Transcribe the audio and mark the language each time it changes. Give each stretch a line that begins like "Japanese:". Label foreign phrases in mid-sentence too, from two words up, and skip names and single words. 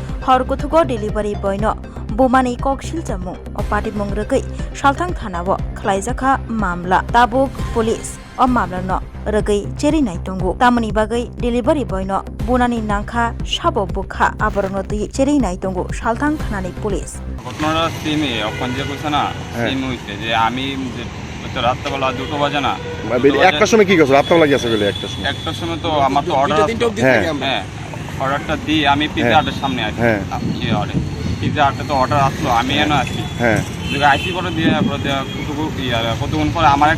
Bodo: हरगुथुगो डिलिभारि बयनो बुमानि ककसिल जामुं o patimung rwgui salthang thanao khlaijaka mamla tabuk police o mamlano rwgui cherinai tongo tamoni bagai
English: delivery boy
Bodo: no bunani nangkha sabo bukha aborno tui cherinai tongo salthang thanani police
Bangla: ঘটনাটা সেমই এখন যে কইছে না সেম হইছে যে আমি তো রাতবেলা 2টো বাজে না একটার সময় কি করছো রাতবেলা গেছে বলে একটার সময় তো আমার তো অর্ডার হ্যাঁ অর্ডারটা দিই আমি পিজা হাটের সামনে আছি পিজা হাটে তো অর্ডার আসলো আমি এনে আছি আইসি করে দিয়ে কতক্ষণ পরে আমার একটা